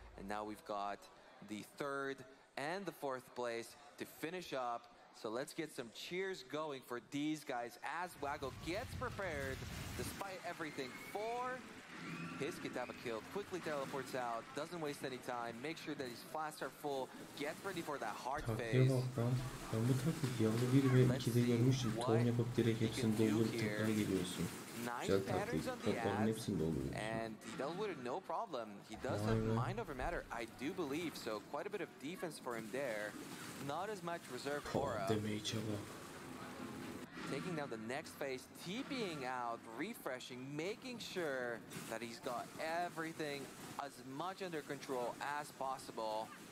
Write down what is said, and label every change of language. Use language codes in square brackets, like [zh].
[en] And now we've got the 3rd and the 4th place to finish up. So let's get some cheers going for these guys as Waggle gets prepared despite everything for his Kitaba kill. Quickly teleports out, doesn't waste any time, makes sure that his flasks are full, gets ready for that hard phase. [tr] Ben bu taktik yavru 1 ve 2'de görmüştüm. Ton yapıp direkt hepsini doldurup tekrar geliyorsun. Güzel taktik. Topların hepsini dolduruyorsun. [en] And he dealt with it no problem. He does have mind over matter, I do believe. So quite a bit of defense for him there. Not as much reserve aura. Taking down the next phase, TPing out, refreshing, making sure that he's got everything as much under control as possible.